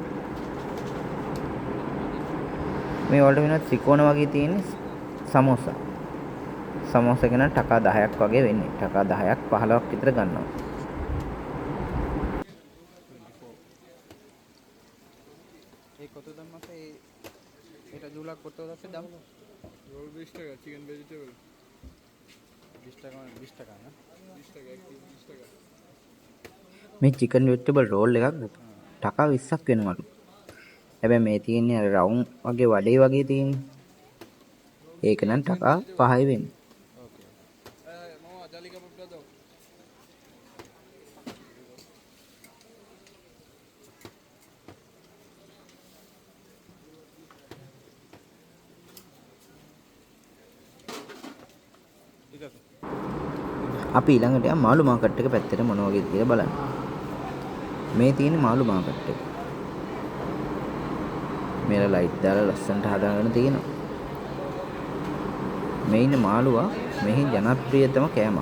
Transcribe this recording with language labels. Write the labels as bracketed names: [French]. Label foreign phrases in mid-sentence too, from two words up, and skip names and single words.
[Sinhala] මේ වලට වෙන ත්‍රිකෝණ වගේ තියෙන සමෝසා. සමෝසා එක නම් ටකා 10ක් වගේ වෙන්නේ. ටකා 10ක් 15ක් විතර ගන්නවා. [Bangla] ඒ কত দাম আছে এটা 2 লাখ কত আছে দাম? রোল 20 টাকা, চিকেন ভেজিটেবল 20 টাকা 20 টাকা না? 20 টাকা, এক পিস 20 টাকা। [Sinhala] මේ චිකන් වෙජිටබල් රෝල් එකක් ටකා 20ක් වෙනවලු. හැබැයි මේ තියෙන්නේ අර රවුම් වගේ වඩේ වගේ තියෙන්නේ. ඒක නම් ටකා 5යි වෙන්නේ. [Bangla] ওকে মামা জালি কাবাবটা দাও। ঠিক আছে। [Sinhala] අපි ඊළඟට යමු මාළු මාකට් එක පැත්තට මොන වගේද කියලා බලන්න. මේ තියෙන මාළු මාකට් එක. මේල ලයිට් දාලා ලස්සනට හදාගෙන තියෙනවා. මේ ඉන්න මාළුවා මෙහි ජනප්‍රියතම කෑමක්.